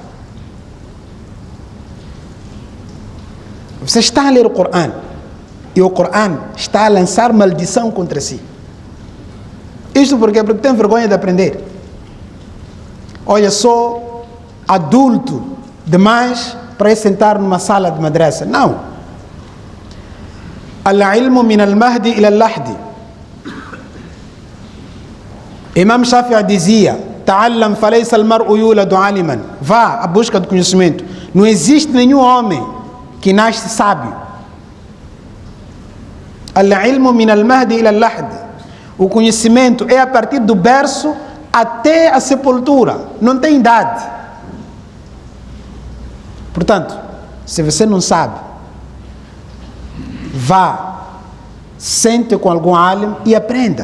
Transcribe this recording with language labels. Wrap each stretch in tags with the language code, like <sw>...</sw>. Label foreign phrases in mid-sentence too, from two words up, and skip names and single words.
<pt>Você está a ler o Coran e o Coran está a lançar maldição contra si. Isto por quê? Porque tem vergonha de aprender. Olha, sou adulto demais para ir sentar numa sala de madrasa. Não.</pt> <ar>العلم من المهد إلى اللحد.</ar> <pt>Imam Shafi'i dizia:</pt> <ar>تعلم فليس المرء يولد عالما.</ar> <pt>Vá à busca do conhecimento. Não existe nenhum homem que nasce sábio.</pt> <ar>العلم من المهد إلى اللحد.</ar> <pt>O conhecimento é a partir do berço até a sepultura. Não tem idade. Portanto, se você não sabe, vá, sente com algum alim e aprenda.</pt>